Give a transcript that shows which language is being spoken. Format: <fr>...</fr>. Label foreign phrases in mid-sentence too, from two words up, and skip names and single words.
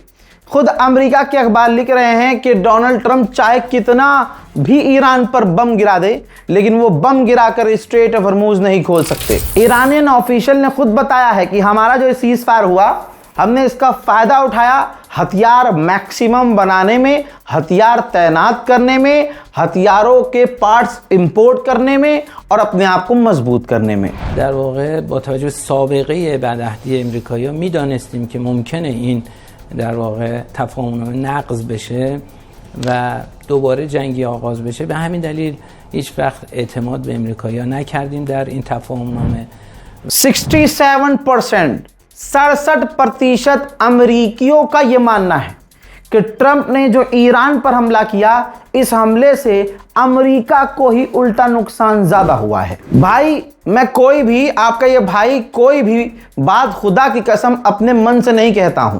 <hi>खुद अमेरिका के अखबार लिख रहे हैं कि डोनाल्ड ट्रंप चाहे कितना भी ईरान पर बम गिरा दे, लेकिन वो बम गिराकर स्ट्रेट ऑफ हॉर्मूज नहीं खोल सकते।</hi> <en>Iranian official</en> <hi>ने खुद बताया है कि हमारा जो</hi> <en>cease fire</en> <hi>हुआ, हमने इसका फायदा उठाया हथियार मैक्सिमम बनाने में, हथियार तैनात करने में, हथियारों के</hi> <en>parts import</en> <hi>करने में और अपने आप को मजबूत करने में।</hi> <fa>در واقع با توجه به سابقه بدعهدی امریکایی‌ها می‌دانستیم که ممکنه این در واقع تفاهم نقض بشه و دوباره جنگی آغاز بشه. به همین دلیل هیچ وقت اعتماد به امریکایی‌ها نکردیم در این تفاهم نامه.</fa> <hi>67% अमेरिकियों का यह मानना है कि ट्रंप ने जो ईरान पर हमला किया, इस हमले से अमेरिका को ही उल्टा नुकसान ज्यादा हुआ है। भाई मैं कोई भी, आपका ये भाई कोई भी बात खुदा की कसम अपने मन से नहीं कहता हूं।</hi>